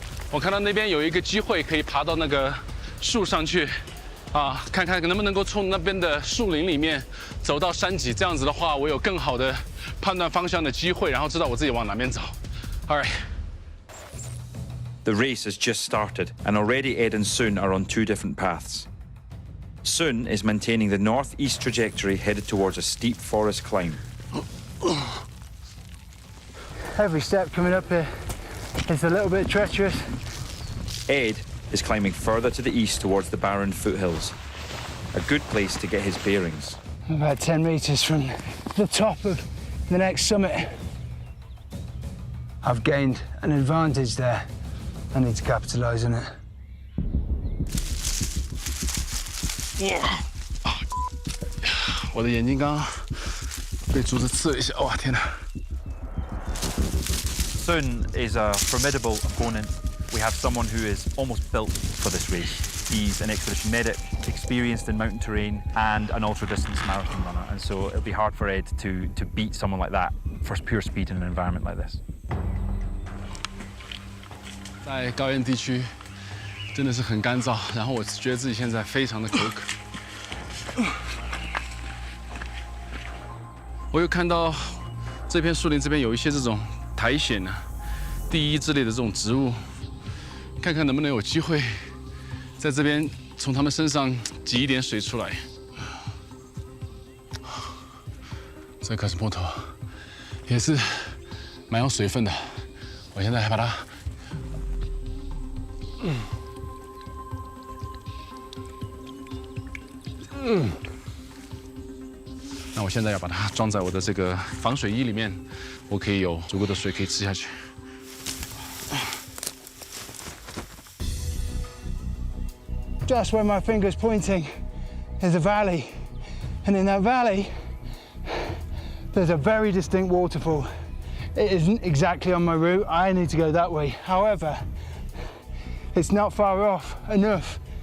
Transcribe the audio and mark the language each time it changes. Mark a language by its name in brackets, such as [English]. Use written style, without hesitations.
[Chinese] 我看到那边有一个机会可以爬到那个树上去，看看能不能够从那边的树林里面走到山脊。这样子的话，我有更好的判断方向的机会，然后知道我自己往哪边走。 [English] All right. The race has just started, and already Ed and Sun are on 2 different paths. Sun is maintaining the northeast trajectory headed towards a steep forest climb. Every step coming up here is a little bit treacherous. Ed is climbing further to the east towards the barren foothills, a good place to get his bearings. I'm about 10 metres from the top of the next summit. I've gained an advantage there. I need to capitalise on it. [Chinese] 我的眼睛刚刚被竹子刺了一下，哇，天哪！ [English] Sun is a formidable opponent. We have someone who is almost built for this race. He's an expedition medic, experienced in mountain terrain, and an ultra-distance marathon runner. And so it'll be hard for Ed to beat someone like that for pure speed in an environment like this. [Chinese] 在高原地区真的是很干燥，然后我觉得自己现在非常的口渴。我有看到这片树林这边有一些这种苔藓啊、地衣之类的这种植物，看看能不能有机会在这边从它们身上挤一点水出来。这可是木头，也是蛮有水分的。我现在还把它。那我现在要把它装在我的这个防水衣里面，我可以有足够的水可以吃下去。 [English] Just where my finger's pointing is a valley, and in that valley, there's a very distinct waterfall. It isn't exactly on my route. I need to go that way. However, it's not far off enough.